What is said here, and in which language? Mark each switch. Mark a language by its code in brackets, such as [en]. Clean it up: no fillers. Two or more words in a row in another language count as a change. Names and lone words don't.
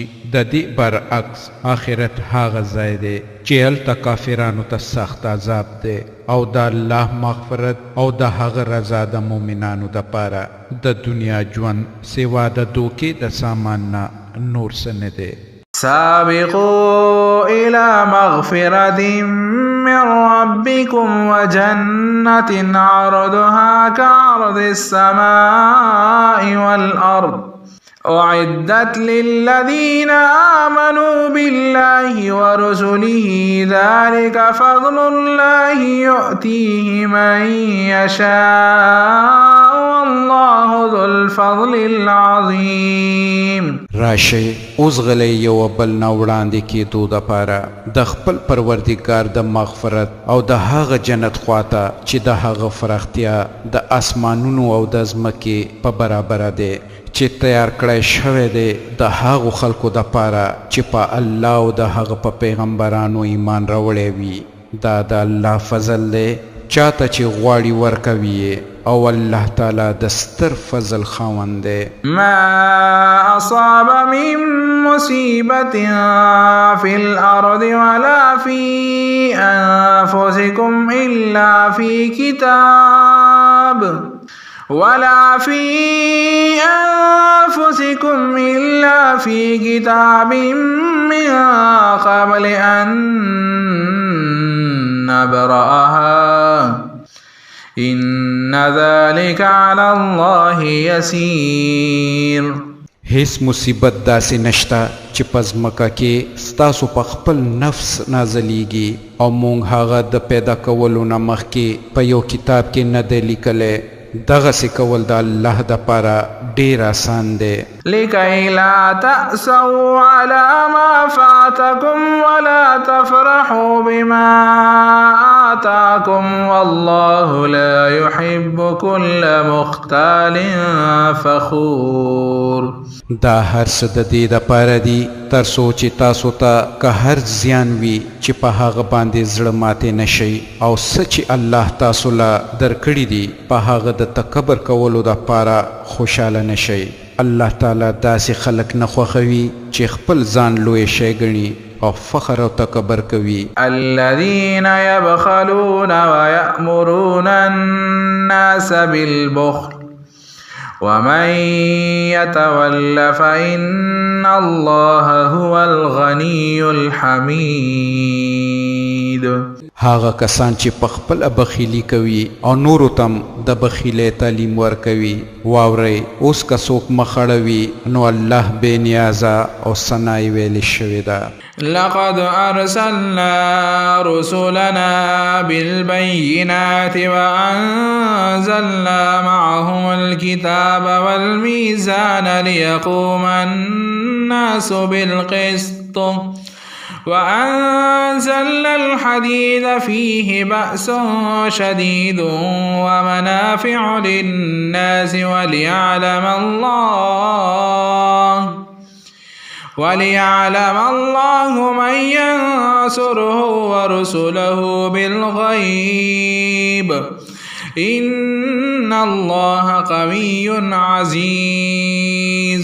[ps] د دې برعکس آخرت هغه ځای دی چې هلته کافرانو ته سخت عذاب دی او د الله مغفرت او د هغه رضا د مؤمنانو دپاره د دنیا ژوند سوا د دوکې د سامان نه نور څه نه دی. [ar] سابقوا إلى مغفرة من ربكم وجنة عرضها كعرض السماء والأرض أعدت للذين آمنوا بالله ورسله ذلك فضل الله يؤتيه من يشاء والله ذو الفضل العظيم. [ps] راشي اوس غلی یو بل نه وړاندې کېدو دپاره د خپل پروردګار د مغفرت او د هغه جنت خواته چې د هغه فرختیا د اسمانونو او د ځمکې په برابره دی چې تیار کړی شوی دی د هغو خلکو دپاره چې په الله او د هغه په پیغمبرانو ایمان راوړی وي. دا د الله فضل دی چاته چې غواړي ورکوي او الله تعالی د ستر فضل خاوند دی. [ar] ما اصاب من مصیبت فی الارض ولا فی انفسکم الا فی کتاب من قبل ان نبرأها إن ذلك على الله يسير. [ps] هیڅ مصیبت داسې نشته چې په ځمکه کې ستاسو په خپل نفس نازلیږي او موږ هغه د پیدا کولو نه مخکې په یو کتاب کې نه دی لیکلی. دغسې کول د الله دپاره ډېر آسان دی. [ar] لکي لا تأسوا على ما فاتكم ولا تفرحوا بما آتاكم والله لا يحب كل مختال فخور. [ps] دا هر څه د دې دپاره دي تر څو چې تاسو ته که هر زیان وي چې په هغه باندې زړه ماتې نشئ او څه چې الله تاسو له درکړي دي په هغه د تکبر کولو دپاره خوشحاله نشئ. الله تعالی داسې خلک نه خوښوي چې خپل ځان لوی شی ګڼي او فخر او تکبر کوي. [ar] الذين يبخلون ويأمرون الناس بالبخل ومن يتول فإن الله هو الغني الحميد. [ps] هغه کسان چې په خپل بخیلی کوي او نورو تم د بخیلۍ تعلیم ورکوي. واورئ اوس که څوک مخړوي نو الله بې نیازه او ثنای ویلې شوې ده. [ar] لقد أرسلنا رسلنا بالبينات وأنزلنا معهم الكتاب والميزان ليقوم الناس بالقسط وأنزلنا الحديد فيه بأس شديد ومنافع للناس وليعلم الله من ينصره ورسله بالغيب إن الله قوي عزيز.